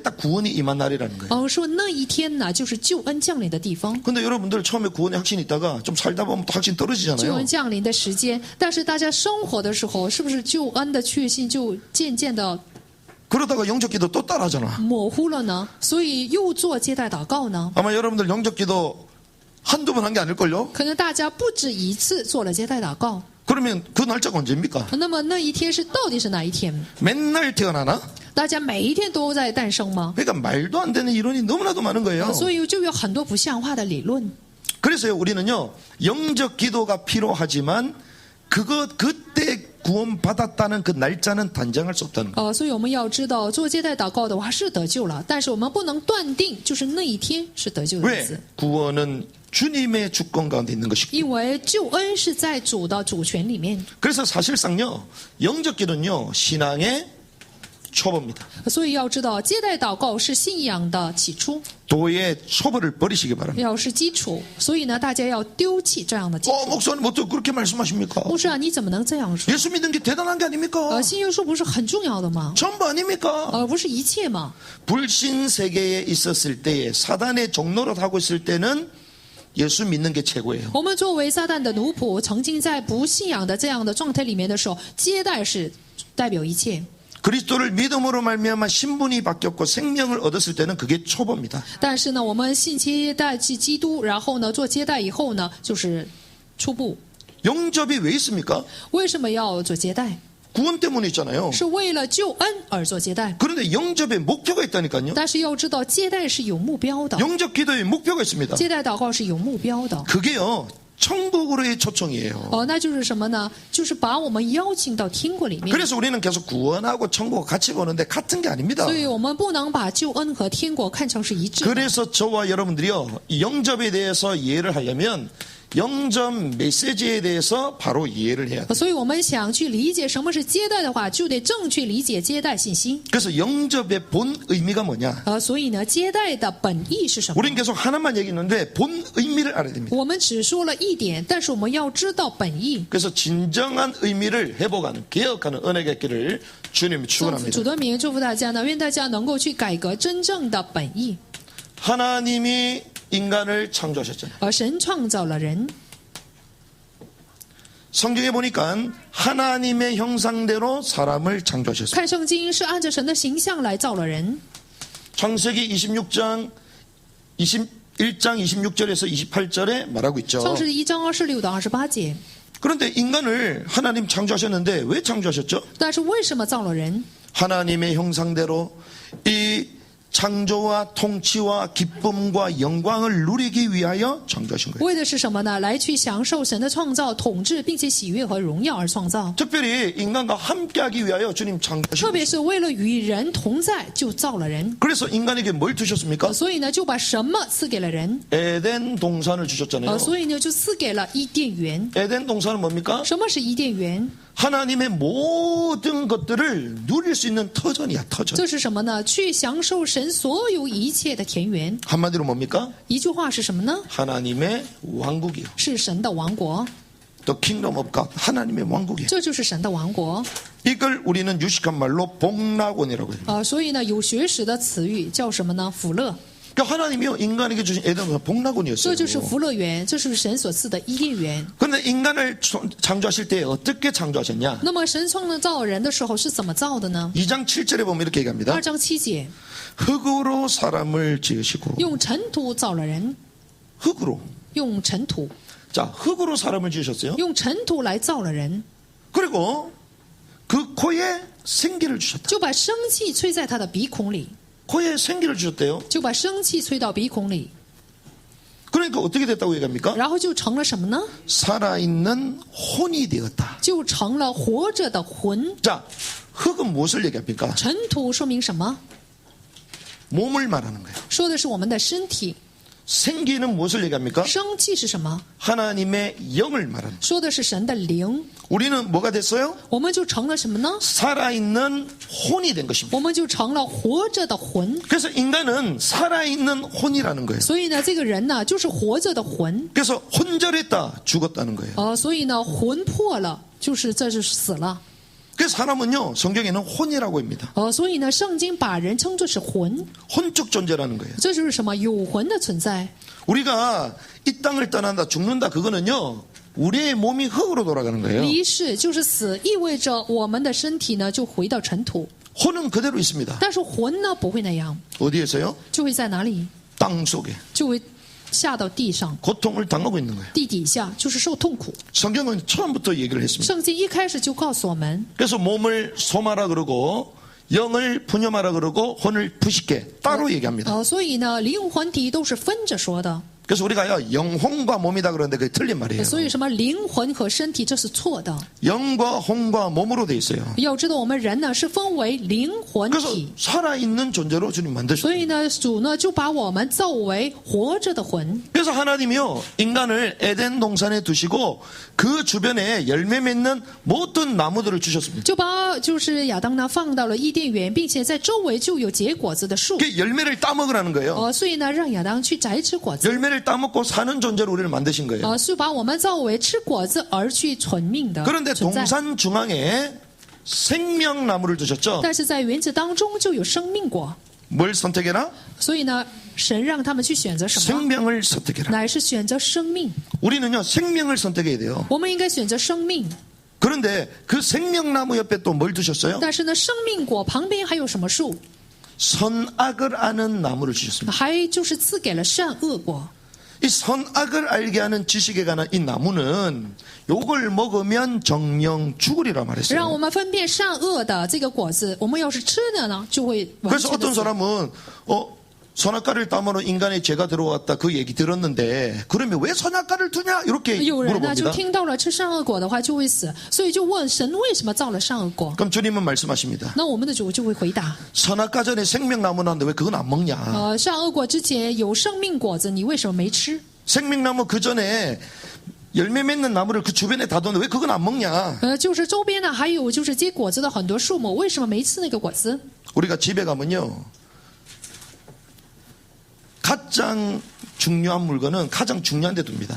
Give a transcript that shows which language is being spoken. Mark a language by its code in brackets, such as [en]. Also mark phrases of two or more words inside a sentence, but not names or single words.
[ko] 그때 딱 구원이 임한 날이라는 거예요. [zh] 说那一天呢，就是救恩降临的地方。 [ko] 근데 여러분들 처음에 구원의 확신이 있다가 좀 살다 보면 또 확신 [zh] 救 [ko] 떨어지잖아요. [zh] 恩降临的时间，但是大家生活的时候，是不是救恩的确信就渐渐的 [ko] 그러다가 영접기도 또 따라하잖아. [zh] 模糊了呢？所以又做接待祷告呢？ [ko] 아마 여러분들 영접기도 한두 번 한 게 아닐걸요? [zh] 可能大家不止一次做了接待祷告。 [ko] 그러면 그 날짜가 언제입니까? [zh] 那么那一天是到底是哪一天？ [ko] 맨날 태어나나? [zh] 大家每一天都在诞生吗？ [ko] 그러니까 말도 안 되는 이론이 너무나도 많은 거예요. [zh] 所以就有很多不像话的理论。 [ko] 그래서요, 우리는요, 영접 기도가 필요하지만 그때 구원받았다는 그 날짜는 단정할 수 없다는 거예요. [zh] 所以我们要知道，做接待祷告的话是得救了，但是我们不能断定就是那一天是得救的日子。 [ko] 왜? 구원은 주님의 주권 가운데 있는 것이고. [zh] 因为救恩是在主的主权里面， [ko] 그래서 사실상요, 영접기도는요, 신앙의 초보입니다. [zh] 所以要知道，接待祷告是信仰的起初， [ko] 도의 초보를 버리시기 바랍니다. [zh] 要是基础。所以呢，大家要丢弃这样的基础。 [ko] 목사님 어떻게 그렇게 말씀하십니까? [zh] 牧师啊，你怎么能这样说？ [ko] 예수 믿는 게 대단한 게 아닙니까? [zh] 信耶稣不是很重要的吗？ [ko] 전부 아닙니까? [zh] 不是一切吗？ [ko] 불신 세계에 있었을 때에 사단의 종노릇 하고 있을 때는 예수 믿는 게 최고예요. [zh] 我们作为撒旦的奴仆，曾经在不信仰的这样的状态里面的时候，接待是代表一切。 [ko] 그리스도를 믿음으로 말미암아 신분이 바뀌었고 생명을 얻었을 때는 그게 초보입니다. [zh] 但是呢，我们信接待基督，然后呢做接待以后呢，就是初步。 [ko] 영접이 왜 있습니까? [zh] 为什么要做接待？ [ko] 구원 때문에 있잖아요. [zh] 是为了救恩而做接待。 [ko] 그런데 영접의 목표가 있다니까요. [zh] 但是要知道，接待是有目标的， [ko] 영접 기도의 목표가 있습니다. [zh] 接待祷告是有目标的。 [ko] 그게요, 천국으로의 초청이에요. [zh] 那就是什么呢？就是把我们邀请到天国里面。 [ko] 그래서 우리는 계속 구원하고 천국 같이 보는데 같은 게 아닙니다. [zh] 所以我们不能把救恩和天国看成是一致的。 [ko] 그래서 저와 여러분들이요, 이 영접에 대해서 이해를 하려면 영접 메시지에 대해서 바로 이해를 해야 돼요. [zh] 所以我们想去理解什么是接待的话，就得正确理解接待信息。 [ko] 그래서 영접의 본 의미가 뭐냐? [zh] 所以呢，接待的本意是什么？ [ko] 우린 계속 하나만 얘기했는데 본 의미를 알아야 됩니다. [zh] 我们只说了一点，但是我们要知道本意。 [ko] 그래서 진정한 의미를 회복하는, 개혁하는 은혜가 있기를 주님이 [zh] 主 [ko] 축원합니다. [zh] 的名祝福大家呢，愿大家能够去改革真正的本意。 [ko] 하나님이 인간을 창조하셨잖아요. [zh] 而神创造了人， [ko] 성경에 보니까 하나님의 형상대로 사람을 창조하셨어요. [zh] 看圣经是按照神的形象来造了人。 [ko] 창세기 26장 21장 26절에서 28절에 말하고 있죠. [zh] 创世1章26到28节。 [ko] 그런데 인간을 하나님 창조하셨는데 왜 창조하셨죠? [zh] 但是为什么造了人？ [ko] 하나님의 형상대로 이 창조와 통치와 기쁨과 영광을 누리기 위하여 창조하신 거예요. [zh] 为的是什么呢？来去享受神的创造、统治，并且喜悦和荣耀而创造。 [ko] 특별히 인간과 함께하기 위하여 주님 창조하신 [zh] 特别 [ko] 거예요. [zh] 是为了与人同在，就造了人。 [ko] 그래서 인간에게 뭘 주셨습니까? [zh] 所以呢，就把什么赐给了人？ [ko] 에덴 동산을 주셨잖아요. [zh] 所以呢，就赐给了伊甸园。 [ko] 에덴 동산은 뭡니까? [zh] 什么是伊甸园？ [ko] 하나님의 모든 것들을 누릴 수 있는 터전이야, 터전. [zh] 这是什么呢？去享受神所有一切的田园。 [ko] 한마디로 뭡니까? [zh] 一句话是什么呢？ [ko] 하나님의 왕국이요. [zh] 是神的王国， [en] The kingdom of God. [ko] 하나님의 왕국이에요. [zh] 这就是神的王国。 [ko] 이걸 우리는 유식한 말로 복락원이라고 해요. [zh] 所以呢，有学识的词语叫什么呢？福乐， [ko] 그러니까 하나님이요 인간에게 주신 에덴 동산 [zh] 这 [ko] 복락원이었어요. [zh] 就是福乐园，这是神所赐的伊甸园。 [ko] 그런데 인간을 창조하실 때 어떻게 창조하셨냐? [zh] 那么神创造人的时候是怎么造的呢？ [ko] 2장 7절에 보면 이렇게 얘기합니다. [zh] 2章7节， [ko] 흙으로 사람을 지으시고 [zh] 用尘土造了人， [ko] 흙으로. [zh] 用尘土， [ko] 자, 흙으로 사람을 지으셨어요. [zh] 用尘土来造了人， [ko] 그리고 그 코에 생기를 주셨다. [zh] 就把生气吹在他的鼻孔里， [ko] 코에 생기를 주셨대요. [zh] 就把生气吹到鼻孔里， [ko] 그러니까 어떻게 됐다고 얘기합니까? [zh] 然后就成了什么呢？ [ko] 살아있는 혼이 되었다. [zh] 就成了活着的魂。 [ko] 자, 흙은 무엇을 얘기합니까? [zh] 尘土说明什么？ [ko] 몸을 말하는 거예요. [zh] 说的是我们的身体。 [ko] 생기는 무엇을 얘기합니까? [zh] 生气是什么？ [ko] 하나님의 영을 말하는 거예요. [zh] 说的是神的灵。 [ko] 우리는 뭐가 됐어요? [zh] 我们就成了什么呢？ [ko] 살아있는 혼이 된 것입니다. [zh] 我们就成了活着的魂。 [ko] 그래서 인간은 살아있는 혼이라는 거예요. [zh] 所以呢，这个人呢，就是活着的魂。 [ko] 그래서 혼절했다, 죽었다는 거예요. [zh] 所以呢，魂魄了，就是这就是死了。 [ko] 그래서 사람은요, 성경에는 혼이라고 합니다. [zh] 所以呢，圣经把人称作是魂， [ko] 혼적 존재라는 거예요. [zh] 这就是什么？有魂的存在。 [ko] 우리가 이 땅을 떠난다, 죽는다, 그거는요, 우리의 몸이 흙으로 돌아가는 거예요. [zh] 离世就是死，意味着我们的身体呢就回到尘土， [ko] 혼은 그대로 있습니다. [zh] 但是魂呢不会那样， [ko] 어디에서요? [zh] 就会在哪里？ [ko] 땅 속에 [zh] 就会下到地上， [ko] 고통을 당하고 있는 거예요. [zh] 地底下就是受痛苦。 [ko] 성경은 처음부터 얘기를 했습니다. [zh] 圣经一开始就告诉我们， [ko] 그래서 몸을 소마라 그러고 영을 푸념하라 그러고 혼을 푸시게 따로 얘기합니다. [zh] 所以呢，灵魂体都是分着说的。 [ko] 그래서 우리가요 영혼과 몸이다 그러는데 그게 틀린 말이에요. [zh] 所以什么灵魂和身体这是错的。 [ko] 영과 혼과 몸으로 돼 있어요. [zh] 要知道我们人呢是分为灵魂 [ko] 그래서 [zh] 体， [ko] 살아있는 존재로 주님 [zh] 所 [ko] 만드셨어요. [zh] 以呢主呢就把我们造为活着的魂。 [ko] 그래서 하나님이요 인간을 에덴 동산에 두시고 그 주변에 열매 맺는 모든 나무들을 주셨습니다. [zh] 就把就是亚当呢放到了伊甸园，并且在周围就有结果子的树。 [ko] 그 열매를 따먹으라는 거예요. [zh] 所以呢让亚当去摘吃果子。 [ko] 열매를 따먹고 사는 존재로 우리를 만드신 거예요. [zh] 是把我们造为吃果子而去存命的 [ko] 그런데 [zh] 存在。 [ko] 동산 중앙에 생명나무를 두셨죠. [zh] 但是在园子当中就有生命果， [ko] 뭘 선택해라? [zh] 所以呢神让他们去选择什么？ [ko] 생명을 선택해라. [zh] 乃是选择生命。 [ko] 우리는요 생명을 선택해야 돼요. [zh] 我们应该选择生命。 [ko] 그런데 그 생명나무 옆에 또 뭘 두셨어요? [zh] 但是呢，生命果旁边还有什么树？ [ko] 선악을 아는 나무를 주셨습니다. [zh] 还就是赐给了善恶果。 [ko] 이 선악을 알게 하는 지식에 관한 이 나무는 요걸 먹으면 정령 죽으리라 [zh] 让 [ko] 말했어요. [zh] 我们分辨善恶的这个果子，我们要是吃的呢，就会完 [ko] 그래서 [zh] 全的 [ko] 어떤 [zh] 死。 [ko] 사람은 선악과를 따먹으로 인간의 죄가 들어왔다 그 얘기 들었는데 그러면 왜 선악과를 두냐 이렇게 [zh] 有人呢就 [ko] 물어봅니다. [zh] 听到了吃善恶果的话就会死，所以就问神为什么造了善恶果？ [ko] 그럼 주님은 말씀하십니다. [zh] 那我们的主就会回答： [ko] 선악과 전에 생명나무 나왔는데 왜 그건 안 먹냐? [zh] 善恶果之前有生命果子，你为什么没吃？ [ko] 생명나무 그 전에 열매 맺는 나무를 그 주변에 다 뒀는데 왜 그건 안 먹냐? [zh] 就是周边呢还有就是结果子的很多树木，为什么没吃那个果子？ [ko] 우리가 집에 가면요 가장 중요한 물건은 가장 중요한 데 둡니다.